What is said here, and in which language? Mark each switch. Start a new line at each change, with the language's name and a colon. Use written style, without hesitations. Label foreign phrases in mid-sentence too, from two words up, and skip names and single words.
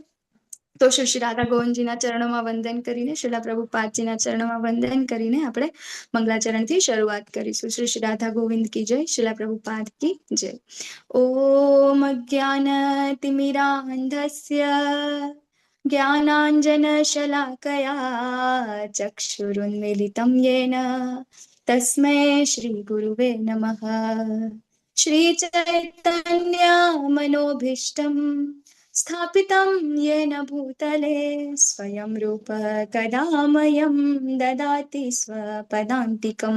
Gujarati: તો શ્રી શ્રી રાધા ગોવિંદજીના ચરણોમાં વંદન કરીને, શ્રીલા પ્રભુપાદજીના ચરણોમાં વંદન કરીને આપણે મંગલાચરણથી શરૂઆત કરીશું. શ્રી શ્રી રાધા ગોવિંદ કી જય, શ્રીલા પ્રભુપાદ કી જય.
Sanskrit: ઓમ અજ્ઞાનતિમિરાંધસ્ય જ્ઞાનાંજનશલાકયા ચક્ષુરુન્મિલિतं येन तस्मै श्रीगुरुवे नमः. श्रीचैतन्यमनोभीष्टं स्थापितं येन भूतले स्वयं रूप कदा मह्यं ददाति स्वपदान्तिकं.